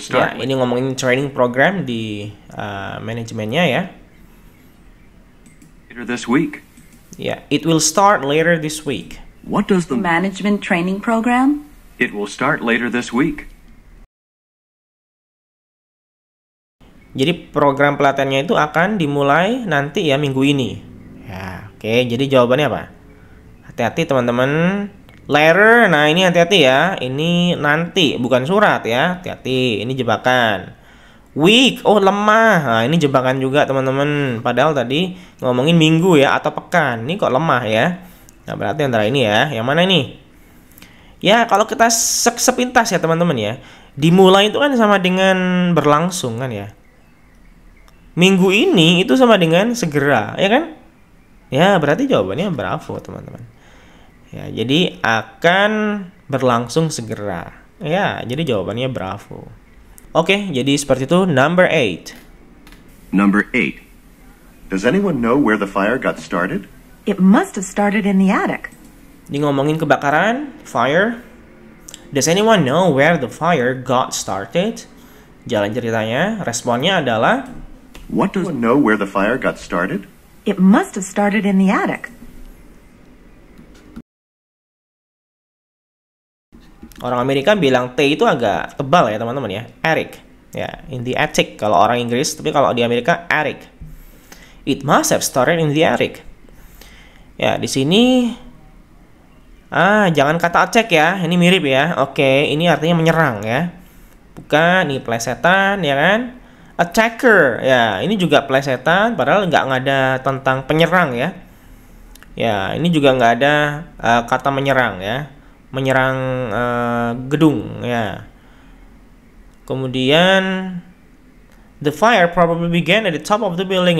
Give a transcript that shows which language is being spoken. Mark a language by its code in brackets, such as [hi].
[id] Ya, [en] start [id] ini ngomongin training program di manajemennya ya. [en] later this week. Ya, it will start later this week. What does the Management training program? It will start later this week. [id] Jadi program pelatihannya itu akan dimulai nanti ya, minggu ini. Ya, oke. Jadi jawabannya apa? Hati-hati teman-teman. Later, nah ini hati-hati ya. Ini nanti, bukan surat ya. Hati-hati, ini jebakan. Week, oh lemah. Nah ini jebakan juga teman-teman. Padahal tadi ngomongin minggu ya atau pekan. Ini kok lemah ya. Nah berarti antara ini ya. Yang mana ini? Ya kalau kita sepintas ya teman-teman ya. Dimulai itu kan sama dengan berlangsung kan ya. Minggu ini itu sama dengan segera, ya kan? Ya berarti jawabannya bravo teman-teman. Ya jadi akan berlangsung segera. Ya jadi jawabannya bravo. Oke, jadi seperti itu. Number 8. Number 8. [en] Does anyone know where the fire got started? It must have started in the attic. [id] Ini ngomongin kebakaran, [en] fire. Does anyone know where the fire got started? [id] Jalan ceritanya, responnya adalah [en] What does Does anyone know where the fire got started? It must have started in the attic. [id] orang Amerika bilang T itu agak tebal ya teman-teman ya. [en] Attic. [id] Ya, [en] in the attic [id] kalau orang Inggris, tapi kalau di Amerika attic. [en] It must have started in the attic. [id] Ya, di sini jangan kata cek ya. Ini mirip ya. Oke, ini artinya menyerang ya. Bukan, ini plesetan ya kan? Attacker. Ya, ini juga plesetan padahal nggak ada tentang penyerang ya. Ya, ini juga nggak ada kata menyerang ya. Menyerang gedung ya. Kemudian [en] the fire probably began at the top of the building.